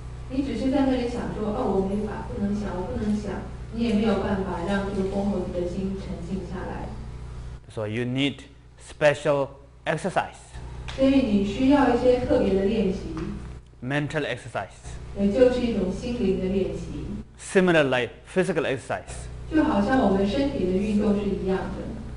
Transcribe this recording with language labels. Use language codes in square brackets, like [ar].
[zh] 你只是在那里想说，我没法，不能想，我不能想，你也没有办法让这个疯猴子的心沉静下来。 [en] So you need special exercise. [zh] 所以你需要一些特别的练习。 [en] Mental exercise. [zh] 也就是一种心灵的练习。 [en] Similar like physical exercise. [zh] 就好像我们身体的运动是一样的。